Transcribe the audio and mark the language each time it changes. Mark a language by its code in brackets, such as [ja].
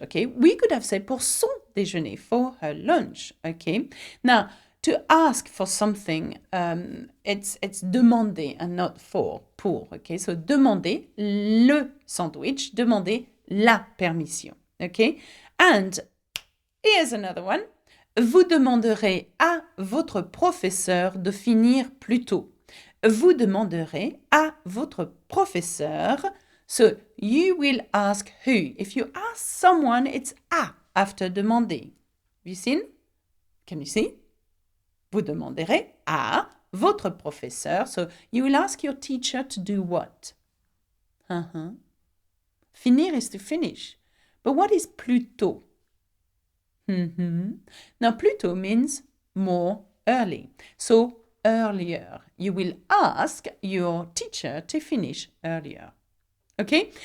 [en] Okay, we could have said [fr] pour son déjeuner, [en] for her lunch. Okay, now to ask for something, it's demander and not pour. Okay, so [fr] demander le sandwich, demander la permission. [en] Okay, and here's another one. [fr] Vous demanderez à votre professeur de finir plus tôt. Vous demanderez à votre professeur. [en] So you will ask who. If you ask someone, it's à after demander. Have you seen? Can you see? [fr] Vous demanderez à votre professeur. [en] So you will ask your teacher to do what? Finir is to finish. But what is [fr] plus tôt? [en] Now, plus tôt means more early. So earlier. You will ask your teacher to finish earlier. Okay?